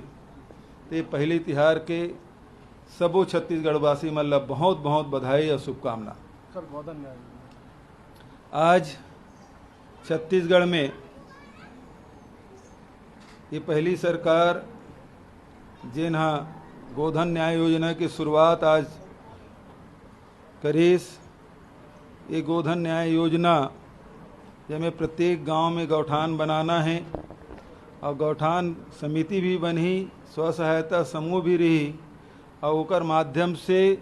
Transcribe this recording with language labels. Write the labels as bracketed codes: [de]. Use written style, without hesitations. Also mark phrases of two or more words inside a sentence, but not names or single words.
[hne] ते पहले तिहार के सबो छत्तीसगढ़वासी मन ला बहुत बहुत बधाई और शुभकामना। आज छत्तीसगढ़ में ये पहली सरकार जिन गोधन न्याय योजना की शुरुआत आज करीस। ये गोधन न्याय योजना जिसमें प्रत्येक गांव में गौठान बनाना है और गौठान समिति भी बनी, स्व सहायता समूह भी रही और ओकर माध्यम से